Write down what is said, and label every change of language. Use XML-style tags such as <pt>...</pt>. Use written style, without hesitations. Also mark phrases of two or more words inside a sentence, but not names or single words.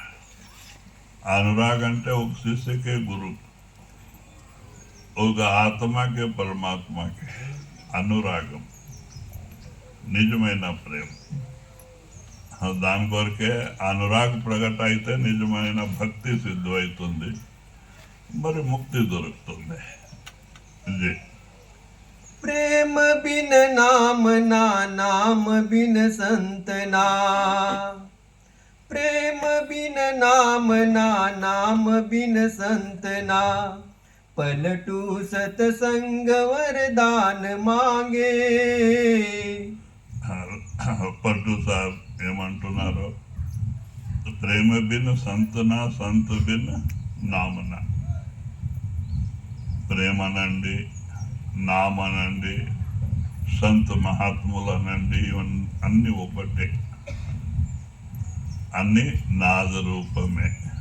<te>అనురాగ్ అంటే ఒక శిష్యకే గురు, ఒక ఆత్మకే పరమాత్మకే అనురాగం, నిజమైన ప్రేమ. దాని కొరకే అనురాగ్ ప్రకట అయితే నిజమైన భక్తి సిద్ధు అవుతుంది, మరి ముక్తి దొరుకుతుంది.</te> <hi>प्रेम बिन नाम ना, नाम बिन संत ना, प्रेम बिन नाम ना, नाम बिन संत ना, पलटू सतसंग वरदान मांगे.</hi> <te>పట్టు సార్ ఏమంటున్నారు,</te> <hi>प्रेम बिन संतुना, संतु बिन नामना.</hi> <te>ప్రేమనండి, నామనండి, సంత్ మహాత్ములనండి, అన్ని ఒకటే, అన్ని నాద రూపమే.</te>